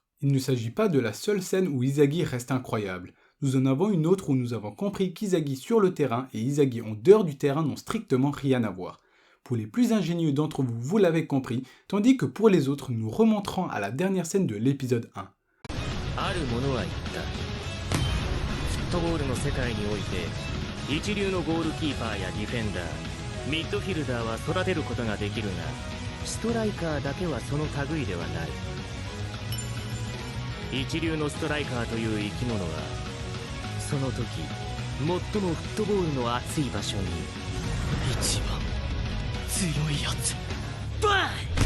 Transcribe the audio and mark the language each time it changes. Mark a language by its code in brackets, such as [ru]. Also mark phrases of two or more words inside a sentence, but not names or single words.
[fr] Il ne s'agit pas de la seule scène où Izagi reste incroyable. Nous en avons une autre où nous avons compris qu'Izagi sur le terrain et Izagi en dehors du terrain n'ont strictement rien à voir. Pour les plus ingénieux d'entre vous, vous l'avez compris, tandis que pour les autres, nous remonterons à la dernière scène de l'épisode 1. [ja] フットボールの世界において一流のゴールキーパーやディフェンダーミッドフィルダーは育てることができるがストライカーだけはその類ではない一流のストライカーという生き物はその時最もフットボールの熱い場所に一番強いやつバン